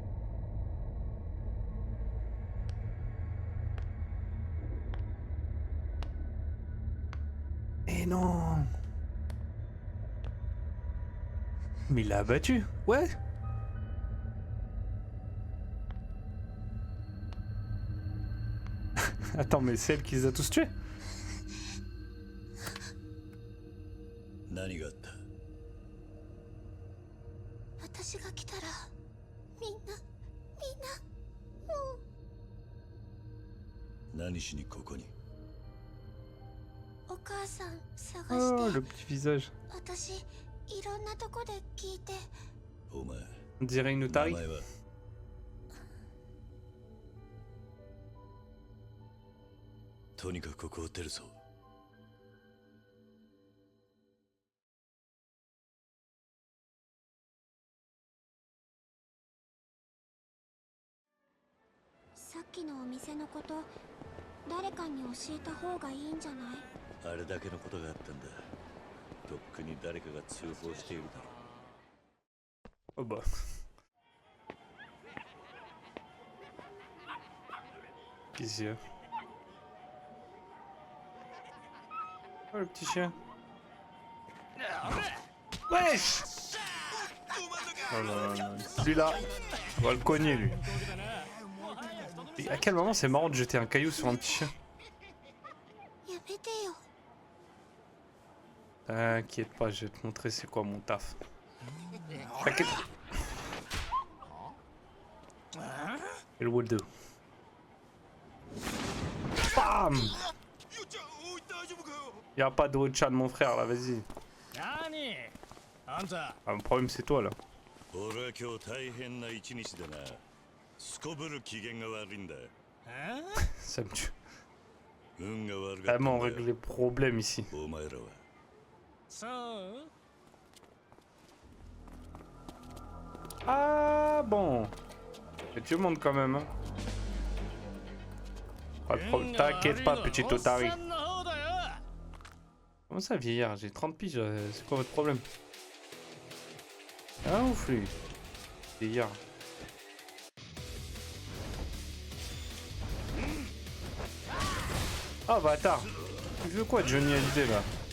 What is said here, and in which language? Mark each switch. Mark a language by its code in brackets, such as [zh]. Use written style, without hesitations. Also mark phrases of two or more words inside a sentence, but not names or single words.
[fr] Eh non. Mais il l'a abattu. Ouais. Attends, mais c'est elle qui les a tous tués. [ja] 何があった？私が来たらみんなもう何しにここに？お母さん探 [fr] Oh, [ja] して [fr] le petit visage. [ja] 私いろんなとこで聞いてお前、 [fr] On dirait une [ja] 名 [fr] otarie. [ja] 前は？とにかくここを出るぞ。さっきのお店のこと誰かに教えた方がいいんじゃない？あれだけのことがあったんだ。とっくに誰かが通報しているだろう。 [fr] Oh bah. Qu'est-ce qu'il y a? Oh le petit chien. Wesh! Oh là là. Celui-là, on va le cogner lui. Et à quel moment c'est marrant de jeter un caillou sur un petit chien? T'inquiète pas, je vais te montrer c'est quoi mon taf. T'inquiète. Il [en] will do. [fr] Bam! Y'a pas de haut chat de mon frère là, vas-y. [ja] 何あんた [fr] Ah, le problème c'est toi là. [ja] 俺は今日大変な一日だな。すこぶる機嫌が悪いんだ。え [fr] Ça me tue. [ja] 運が悪かったん [fr] Vraiment, on [ja] だ [fr] règle [ja] よ [fr] les problèmes ici. [ja] お前らは。そう [fr] Ah bon. Mais tu montes quand même, hein. Pas de problème. T'inquiète pas, petit Otari. [ja] おっさんの方だよ [fr] Comment ça, vieillard? J'ai 30 piges, c'est quoi votre problème? Ah ouf, lui. Vieillard. Ah, bâtard. Tu veux quoi, Johnny Hallyday, là?